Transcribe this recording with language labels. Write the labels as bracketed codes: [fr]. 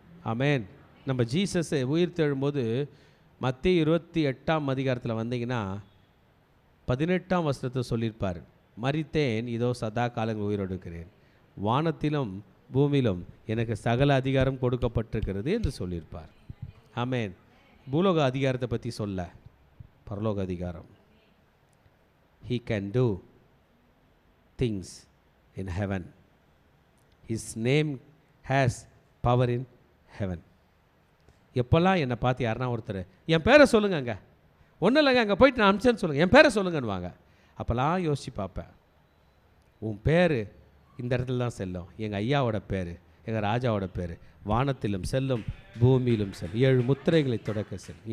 [ta] ஆமென். நம்ம ஜீசஸ் உயிர் தெழும்போது மத்தேயு 28ஆம் அதிகாரத்தில் வந்தீங்கன்னா 18ஆம் வசனத்தை சொல்லியிருப்பார், மரித்தேன், இதோ சதா காலங்கள் உயிரோடு இருக்கிறேன், வானத்திலும் பூமியிலும் எனக்கு சகல அதிகாரம் கொடுக்கப்பட்டிருக்கிறது என்று சொல்லியிருப்பார். ஆமென். பூலோக அதிகாரத்தை பற்றி சொல்ல, பரலோக அதிகாரம். [en] He can do things in heaven. His name has power in heaven. [ta] எப்போல்லாம் என்னை பார்த்து யாருன்னா ஒருத்தர் என் பேரை சொல்லுங்க, ஒன்றும் இல்லைங்க, அங்கே போயிட்டு நான் அனுப்பிச்சேன்னு சொல்லுங்கள், என் பேரை சொல்லுங்கன்னு வாங்க. அப்போல்லாம் யோசிச்சு பார்ப்பேன், உன் பேர் இந்த இடத்துல தான் செல்லும். எங்கள் ஐயாவோட பேர், எங்கள் ராஜாவோட பேர் வானத்திலும் செல்லும் பூமியிலும் செல்லும், 7 முத்திரைகளை தொடக்க செல்லும்.